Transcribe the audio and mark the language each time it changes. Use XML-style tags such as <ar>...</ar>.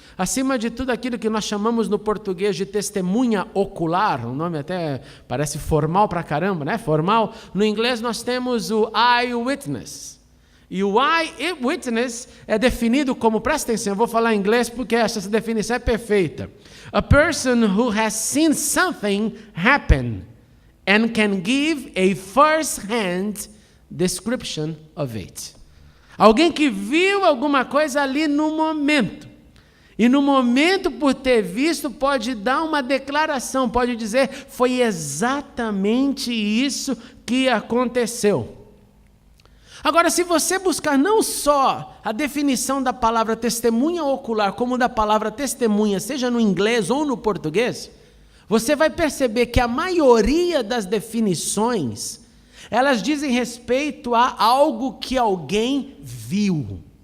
<pt>Acima de tudo, aquilo que nós chamamos no português de testemunha ocular, um nome até parece formal pra caramba, né? Formal. No inglês nós temos o eyewitness. E o eyewitness é definido como, presta atenção, eu vou falar em inglês porque essa definição é perfeita.</pt> <en>A person who has seen something happen and can give a first-hand description of it.</en> <pt>Alguém que viu alguma coisa ali no momento. E no momento, por ter visto, pode dar uma declaração, pode dizer, foi exatamente isso que aconteceu. Agora, se você buscar não só a definição da palavra testemunha ocular, como da palavra testemunha, seja no inglês ou no português, você vai perceber que a maioria das definições, elas dizem respeito a algo que alguém viu.</pt>